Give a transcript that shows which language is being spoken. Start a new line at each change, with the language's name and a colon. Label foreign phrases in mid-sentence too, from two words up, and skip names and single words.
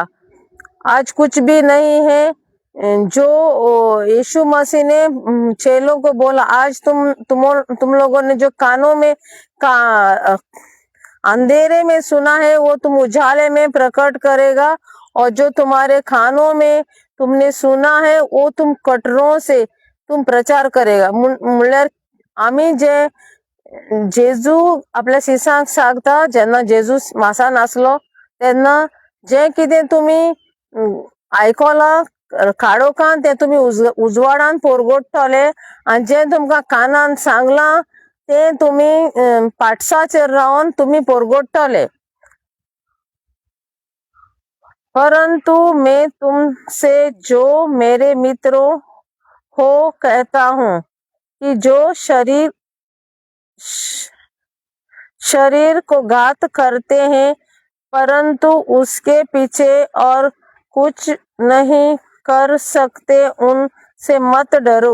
Hindi: आज कुछ भी नहीं है जो यीशु मसीह ने चेलों को बोला, आज तुम लोगों ने जो कानों में अंधेरे में सुना है वो तुम उजाले में प्रकट करेगा, और जो तुम्हारे कानों में तुमने सुना है वो तुम कटरों से तुम प्रचार करेगा।
Konkani: म्हणल्यार आम्ही जे जेजू आपल्या शिसांक सांगता, जेन्ना जेजू मासान आसलो तेन्ना जे कितें तुमी आयकलां काळोखान ते तुमी उजवाडान पोरगोडटले, आनी जे तुमकां कानान सांगलां ते तुमी पाठसाचेर रावन तुमी पोरगोडटले।
Hindi: परंतु मैं तुमसे जो मेरे मित्रों हो कहता हूँ कि जो शरीर को घात करते हैं परंतु उसके पीछे और कुछ नहीं कर सकते उनसे मत डरो।